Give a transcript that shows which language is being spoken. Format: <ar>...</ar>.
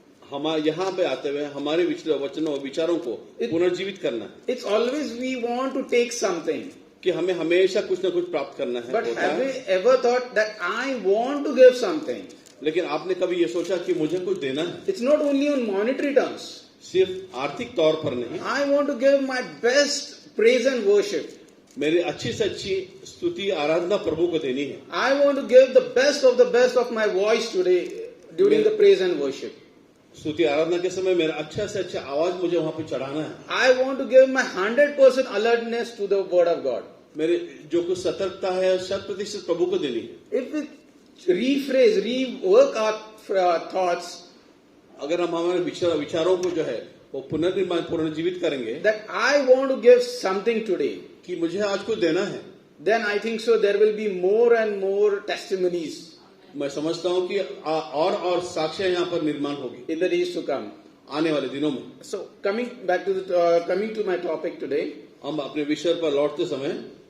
<hi>हम यहाँ पे आते हुए हमारे वचनों और विचारों को पुनर्जीवित करना है</hi> <en>It's always we want to take something.</en> <hi>कि हमें हमेशा कुछ ना कुछ प्राप्त करना है,</hi> <en>But</en> <hi>होता</hi> <en>have</en> <hi>है।</hi> <en>we ever thought that I want to give something?</en> <hi>लेकिन आपने कभी ये सोचा कि मुझे कुछ देना है?</hi> <en>It's not only on monetary terms.</en> <hi>सिर्फ आर्थिक तौर पर नहीं,</hi> <en>I want to give my best praise and worship.</en> <hi>मेरी अच्छी से अच्छी स्तुति आराधना प्रभु को देनी है।</hi> <en>I want to give the best of my voice today during the praise and worship.</en> <hi>स्तुति आराधना के समय मेरा अच्छा से अच्छा आवाज मुझे वहां पे चढ़ाना है।</hi> <en>I want to give my 100% alertness to the word of God.</en> <hi>मेरे जो कुछ सतर्कता है 100% प्रभु को देनी है।</hi> <en>If we rework our thoughts,</en> <hi>अगर हम हमारे विचारों को जो है वो पुनर्जीवित करेंगे</hi> <en>that I want to give something today,</en> <hi>कि मुझे आज कुछ देना है,</hi> <en>then I think so there will be more and more testimonies</en> <hi>मैं समझता हूं कि और साक्ष्य यहाँ पर निर्माण होगी</hi> <en>in the days to come.</en> <hi>आने वाले दिनों में।</hi> <en>So coming to my topic today,</en> <hi>हम अपने विषय पर लौटते समय</hi>